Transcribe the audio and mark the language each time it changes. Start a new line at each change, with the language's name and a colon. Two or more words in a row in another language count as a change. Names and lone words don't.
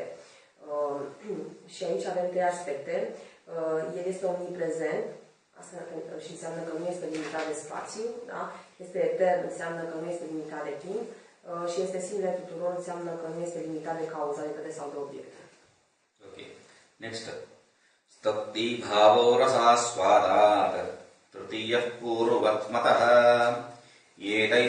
Romanian: Și aici avem trei aspecte. El este omniprezent, asta și înseamnă că nu este limitat de spațiu, da? Este etern, înseamnă că nu este limitat de timp, și este sinele tuturor, înseamnă că nu este limitat de cauzalitate sau de obiecte.
English: Ok. Next.
Sanskrit: स्तति भावो रस स्वादत् तृतीय पूर्वत् मतः